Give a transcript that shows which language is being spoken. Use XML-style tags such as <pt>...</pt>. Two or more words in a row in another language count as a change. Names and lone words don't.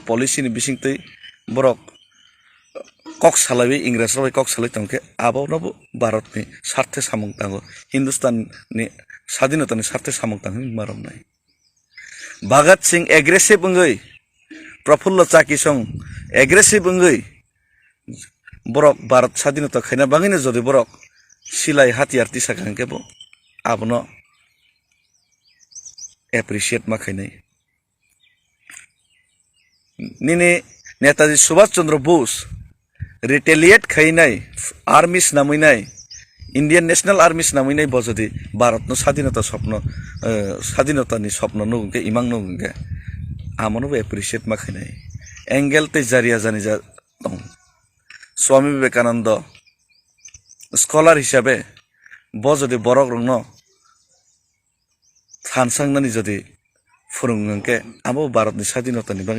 <trp>policy ni bisingtei borok kok salai Ingres roi kok salai tongke abo nobo Bharat ni sarthe samung tango Hindustan ni স্বাধীনতা ni sarthe samung tang marom nai Bhagat Singh aggressive ungoi Prafullo Chakisong aggressive ungoi borok Bharat স্বাধীনতা khaina bangine jodi borok silai hatiar tisa kangke bo abono appreciate ma khainai nini Netaji Subhash Chandra Bose retaliate khainai armies naminai Indian National Army naminai bojodi Bharat no</trp> <bn>স্বাধীনতা স্বপ্ন স্বাধীনতা</bn> <trp>ni স্বপ্ন nugke imang nugke amono appreciate ma khainai angle te jariya jani ja tong Swami Vivekananda scholar hisabe bojodi borok rongno thansangnani jodi phurungngke abo Bharat ni স্বাধীনতা ni bangi</trp>